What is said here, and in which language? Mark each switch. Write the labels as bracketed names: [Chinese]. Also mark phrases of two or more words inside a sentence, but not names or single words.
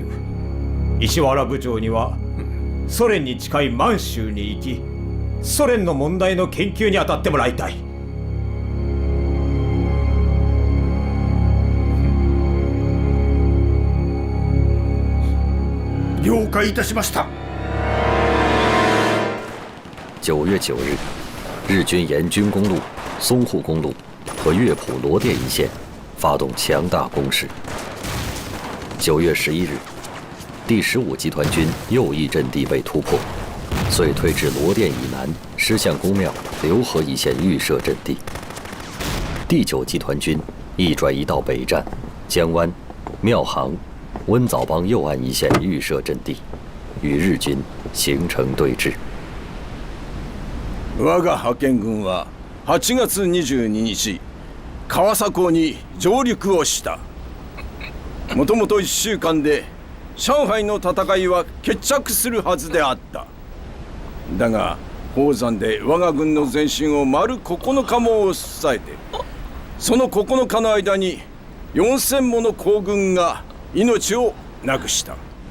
[Japanese] 石原部長にはソ連に近い満州に行き、ソ連の問題の研究に当たってもらいたい。了解いたしました。 [Chinese] 9月9日，日军沿军公路、淞沪公路和乐浦罗店一线发动强大攻势。9月11日，第15集团军右翼阵地被突破，遂退至罗店以南狮象公庙、浏河一线预设阵地。第9集团军亦转移到北站、江湾、庙行、温枣帮右岸一线预设阵地，与日軍形成对峙。 [Japanese] 我が派遣軍は8月22日川佐港に上陸をした。もともと1週間で上海の戦いは決着するはずであった。だが宝山で我が軍の前進を丸9日も抑えて、その9日の間に4000もの皇軍が命をなくした。